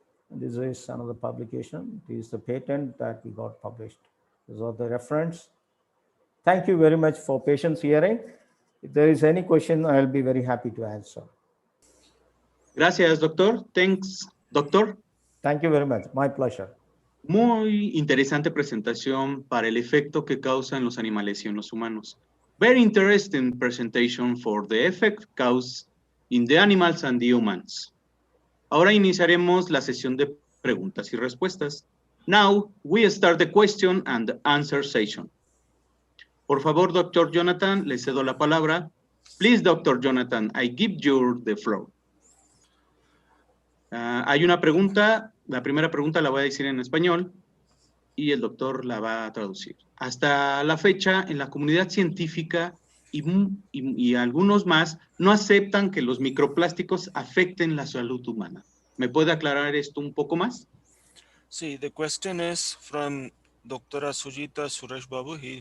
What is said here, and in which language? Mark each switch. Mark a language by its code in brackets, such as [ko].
[en] And this is another publication. This is the patent that we got published. These are the reference. Thank you very much for patience hearing. If there is any question, I'll be very happy to answer. [es] Gracias, doctor. [en] Thanks, doctor. Thank you very much. My pleasure. [es] Muy interesante presentación para el efecto que causa en los animales y en los humanos. [en] Very interesting presentation for the effect caused in the animals and the humans. [es] Ahora iniciaremos la sesión de preguntas y respuestas. [en] Now we start the question and answer session. [es] Por favor, Dr. [en] Jonathan, [es] le cedo la palabra. [en] Please, Dr. Jonathan, I give you the floor. [es] Hay una pregunta, la primera pregunta la voy a decir en español y el doctor la va a traducir. Hasta la fecha, en la comunidad científica y algunos más no aceptan que los microplásticos afecten la salud humana. ¿Me puede aclarar esto un poco más? [en] See, the question is from Dr. Sujita Suresh Babu.